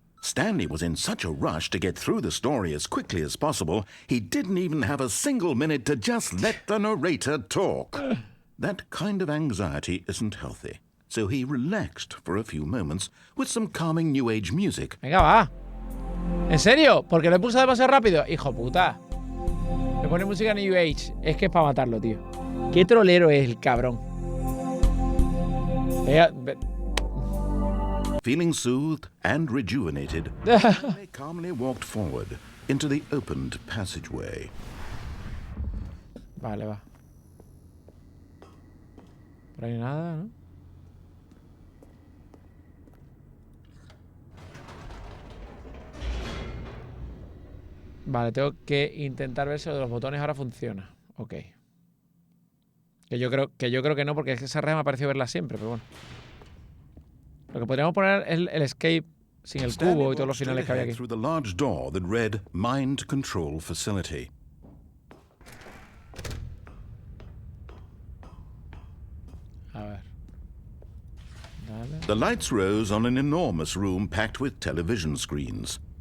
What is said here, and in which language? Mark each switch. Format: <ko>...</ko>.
<en>Stanley was in such a rush to get through the story as quickly as possible, he didn't even have a single minute to just let the narrator talk. That kind of anxiety isn't healthy, so he relaxed for a few moments with some calming New Age music.</en> <es>Venga, va. ¿En serio? ¿Porque lo he pulsado demasiado rápido? Hijo puta. Me pone música New Age. Es que es para matarlo, tío. Qué trolero es el cabrón.</es> <en>Feeling soothed and rejuvenated, Stanley calmly walked forward into the opened passageway.</en> <es>Vale, va. Por ahí nada, ¿no? Vale, tengo que intentar ver si lo de los botones ahora funciona. Ok. Que yo creo que no, porque es que esa red me ha parecido verla siempre, pero bueno. Lo que podríamos poner es el escape sin el cubo y todos los finales que había aquí.</es> <en>Through the large door that read Mind Control Facility.</en> <es>A ver. Dale.</es> <en>The lights rose on an enormous room packed with television screens.</en>